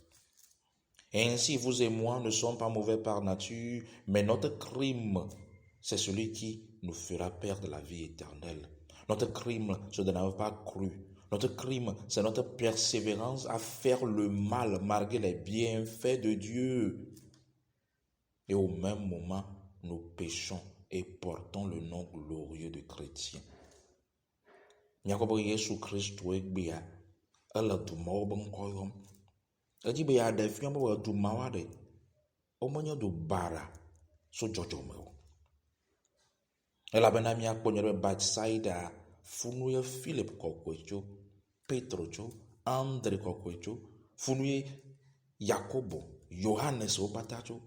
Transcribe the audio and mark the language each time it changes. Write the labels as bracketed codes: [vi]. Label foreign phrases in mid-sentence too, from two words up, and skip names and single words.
[fr] Ainsi, vous et moi ne sommes pas mauvais par nature, mais notre crime, c'est celui qui nous fera perdre la vie éternelle. Notre crime, c'est de n'avoir pas cru. Notre crime, c'est notre persévérance à faire le mal malgré les bienfaits de Dieu. Et au même moment, nous péchons et portons le nom glorieux de chrétien. [ee] Nyakobo Yesu Kristo egbea, ele dumawo be ŋkɔ yɔm. Edi be yaɖe fia be wɔ dumawo aɖe, womenye du bara so dzɔdzɔme o. Elabena miakpɔ nye be Bethsaida funu ye Philip kɔkɔe tso, Petro tso, Andre kɔkɔe tso, funu ye Yakobo, Yohanes wo katã tso.